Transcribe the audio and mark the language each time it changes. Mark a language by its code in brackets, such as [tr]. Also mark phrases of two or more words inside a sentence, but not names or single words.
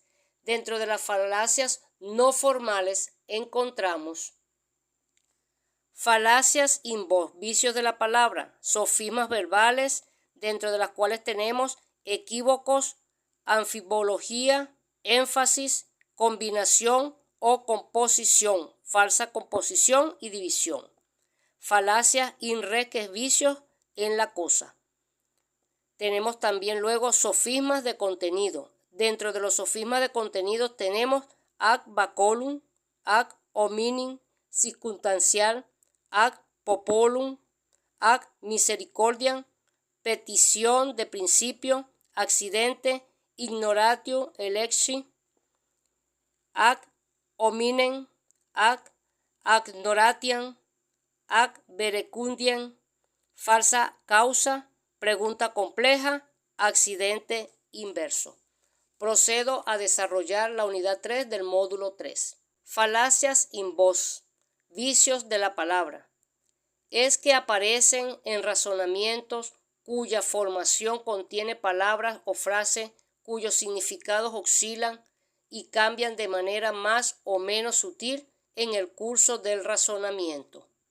[es] Dentro de las falacias no formales encontramos falacias in voz, vicios de la palabra, sofismas verbales, dentro de las cuales tenemos equívocos, anfibología, énfasis, combinación o composición, falsa composición y división. Falacias in re, que es vicios en la cosa. Tenemos también luego sofismas de contenido. Dentro de los sofismas de contenido tenemos ad [la] baculum, ad hominem, circunstancial, ad popolum, ac misericordiam, [es] petición de principio, accidente, [la] ignoratio electi, ac hominem, ac ignoratiam, ac verecundiam, [es] falsa causa, pregunta compleja, accidente inverso. Procedo a desarrollar la unidad 3 del módulo 3. Falacias in voz, vicios de la palabra. Es que aparecen en razonamientos cuya formación contiene palabras o frases cuyos significados oscilan y cambian de manera más o menos sutil en el curso del razonamiento.